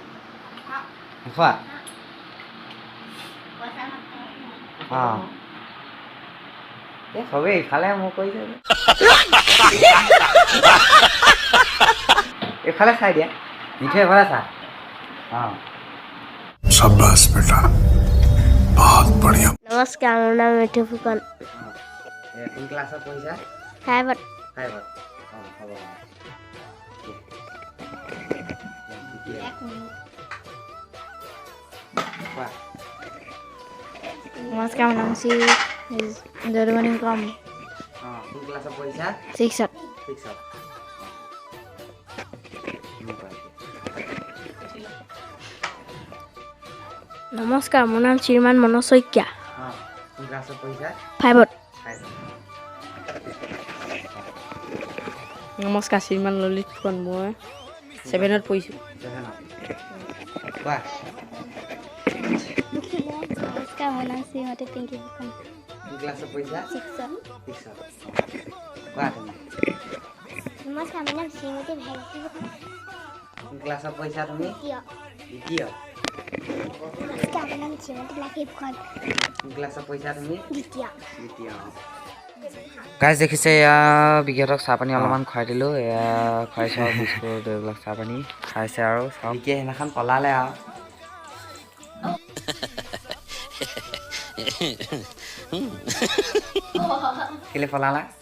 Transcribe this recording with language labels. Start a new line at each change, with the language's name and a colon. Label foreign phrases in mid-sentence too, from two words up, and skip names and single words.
Assamese: খোৱা অঁ এই সবেই ইফালে মোক কৈছে এইফালে চাই দিয়া মিঠৈ এফালে চা।
Hindi: অঁ शाबाश बेटा बहुत बढ़िया। नमस्कार, मेरा नाम मिठू फुकन।
Assamese: কোন ক্লাছত পঢ়িছা? 5ত। 5ত। অঁ হ'ব।
Hindi: नमस्कार, मेरा नाम सी जर्मनी कम।
Assamese: অঁ কোন ক্লাছত পঢ়িছা? 6ত। 6ত।
Hindi: नमस्कार, मेरा नाम श्रीमान मनोज शइकिया।
Assamese: অঁ কোন ক্লাছত পঢ়িছা? 5ত। 5ত। নমস্কাৰ, শ্ৰীমান ললিত ফুকন। মই 7ত পঢ়িছোঁ। 7ত। কোৱা
Hindi: नमस्कार, मेरा नाम श्रीमती पिंकी फुकन।
Assamese: কোন ক্লাছত পঢ়িছা? 6ত। 6ত। কোৱা তুমি
Hindi: नमस्कार, मेरा नाम श्रीमती भारती फुकन।
Assamese: কোন ক্লাছত পঢ়িছা তুমি? 2য়।
Hindi: नमस्कार, मेरा नाम श्रीमती लाकी फुकन।
Assamese: কোন ক্লাছত পঢ়িছা তুমি? 2য়। 2য়। গাইজ দেখিছে এয়া বিকিহঁতক চাহ পানী অলপমান খুৱাই দিলোঁ। এয়া খুৱাইছোঁ আৰু বিস্কুট এইবিলাক চাহ পানী খাইছে আৰু চাওক। বিকিয়ে সেইদিনাখন পলালে আৰু কেলে পলালা?